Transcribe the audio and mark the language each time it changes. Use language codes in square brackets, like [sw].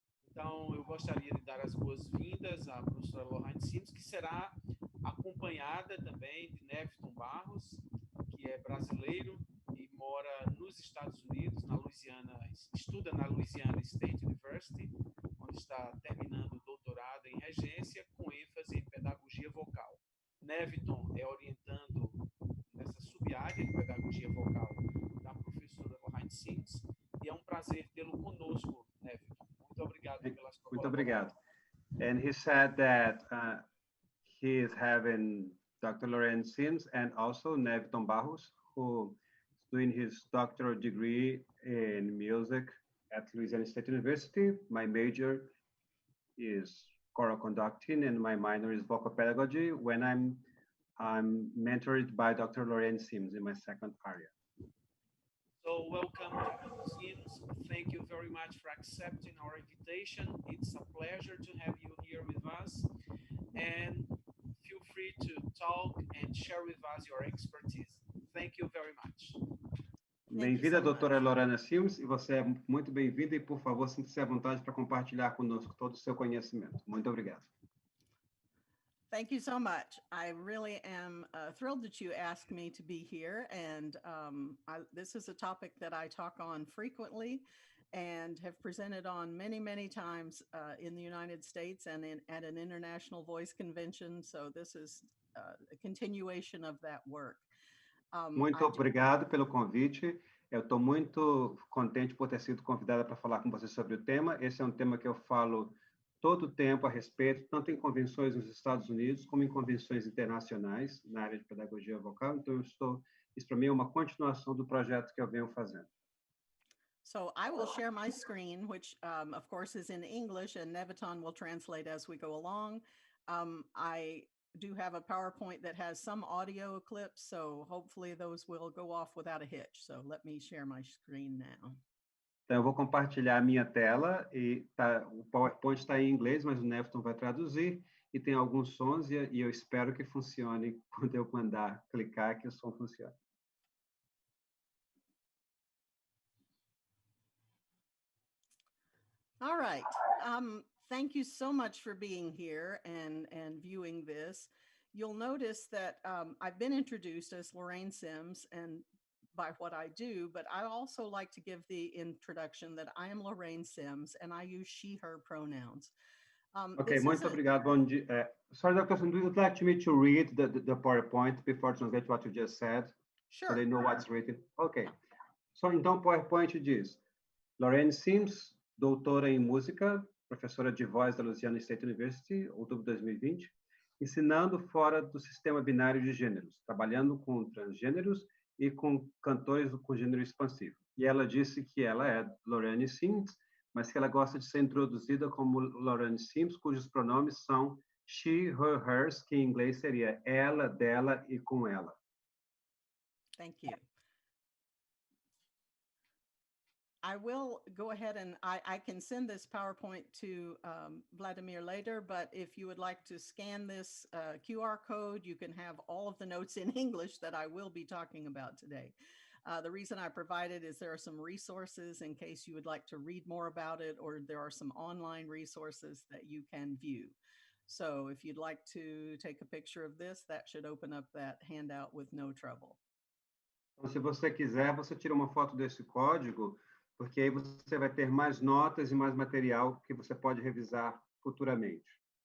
[pt] Então, eu gostaria de dar as boas-vindas à professora Loraine Sims, que será acompanhada também de Néviton Barros, que é brasileiro e mora nos Estados Unidos, estuda na Louisiana State University, onde está terminando o doutorado em regência, com ênfase em pedagogia vocal. Néviton é orientando nessa sub-área de pedagogia vocal da professora Loraine Sims, e é um prazer tê-lo conosco, Néviton. Muito obrigado pela sua Muito obrigado. [en] And he said that he is having Dr. Loraine Sims and also Néviton Barros, who is doing his doctoral degree in music at Louisiana State University. My major is choral conducting and my minor is vocal pedagogy, when I'm mentored by Dr. Loraine Sims in my second area. So welcome, Dr. Sims. Thank you very much for accepting our invitation. It's a pleasure to have you here with us. And feel free to talk and share with us your expertise. Thank you very much. [pt] Bem-vinda, doutora Loraine Sims, e você é muito bem-vinda, e por favor, sinta-se à vontade para compartilhar conosco todo o seu conhecimento. Muito obrigado. [en] Thank you so much. I really am thrilled that you asked me to be here, and this is a topic that I talk on frequently and have presented on many, many times in the United States and at an international voice convention, so this is a continuation of that work. [pt] Muito obrigado pelo convite. Eu estou muito contente por ter sido convidada para falar com você sobre o tema. Esse é um tema que eu falo todo o tempo a respeito, tanto em convenções nos Estados Unidos, como em convenções internacionais na área de pedagogia vocal. Então, isso para mim é uma continuação do projeto que eu venho fazendo. [en] So I will share my screen, which of course is in English, and Néviton will translate as we go along. I do have a PowerPoint that has some audio clips, so hopefully those will go off without a hitch. So let me share my screen now. [pt] Então, eu vou compartilhar a minha tela, e o PowerPoint está em inglês, mas o Néviton vai traduzir, e tem alguns sons, e eu espero que funcione quando eu mandar clicar, que o som funcione. [en] All right. Thank you so much for being here and viewing this. You'll notice that I've been introduced as Loraine Sims and by what I do, but I also like to give the introduction that I am Loraine Sims and I use she, her pronouns. [pt] Okay, muito obrigado. Bom dia. [en] Sorry, Dr. Sim, would you like me to read the PowerPoint before translate what you just said? Sure. So they know what's written. Okay. [pt] So, então, o PowerPoint diz: Loraine Sims, doutora em música, professora de voz da Louisiana State University, outubro de 2020, ensinando fora do sistema binário de gêneros, trabalhando com transgêneros e com cantores com gênero expansivo. E ela disse que ela é Loraine Sims, mas que ela gosta de ser introduzida como Loraine Sims, cujos pronomes são she, her, hers, que em inglês seria ela, dela e com ela. [en] Thank you. I will go ahead and I can send this PowerPoint to Vladimir later, but if you would like to scan this QR code, you can have all of the notes in English that I will be talking about today. The reason I provided is there are some resources in case you would like to read more about it, or there are some online resources that you can view. So if you'd like to take a picture of this, that should open up that handout with no trouble. [pt] Então, se você quiser, você tira uma foto desse código, porque aí você vai ter mais notas e mais material que você pode revisar futuramente.